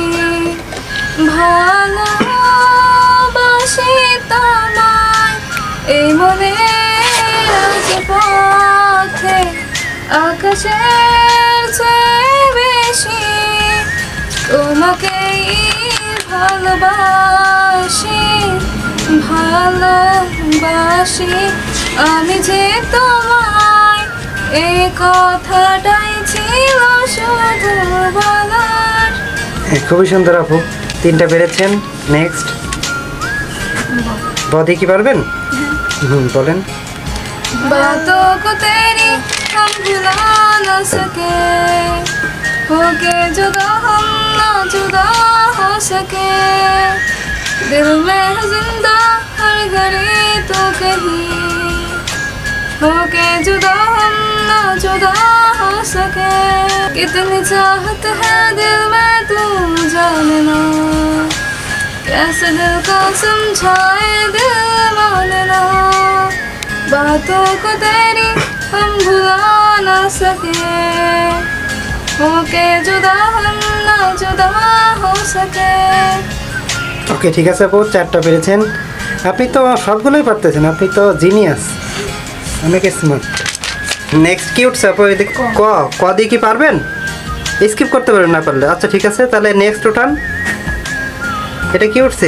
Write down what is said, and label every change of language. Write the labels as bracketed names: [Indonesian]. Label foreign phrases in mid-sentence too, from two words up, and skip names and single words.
[Bangla] ভালোবাসি তোমায় এই মনে আজ পথে আকাশের চেয়ে বেশি তোমাকেই ভালোবাসি, ভালোবাসি আমি যে তোমায়, এই কথাটাই ছিল শুধু বলার। খুবই সুন্দর আপু, 3টা পেরেছেন। নেক্সট। বদি কি পারবেন? বলেন। [Hindi] बातों को तेरी हम भुला न सके, होके जुदा हम ना जुदा हो सके, दिल में है जिंदा हर घड़ी तो कहीं, होके जुदा हम ना जुदा हो सके, कितनी चाहत है दिल में तू जाने ना, कैसे दिल को समझाए दिल माने ना। बातों को तेरी हम भुला ना सके होके जुदा हम ना जुदा हो सके। [Bangla] ওকে ঠিক আছে আপু, 4টা পেরেছেন। আপনি তো সবগুলোই পারতেছেন, আপনি তো জিনিয়াস, অনেক স্মার্ট। নেক্সট কি উঠছে আপু? এদিকে ক ক দিয়ে কি পারবেন? স্কিপ করতে পারবেন না পারলে। আচ্ছা ঠিক আছে, তাহলে নেক্সট উঠান। এটা কি উঠছে?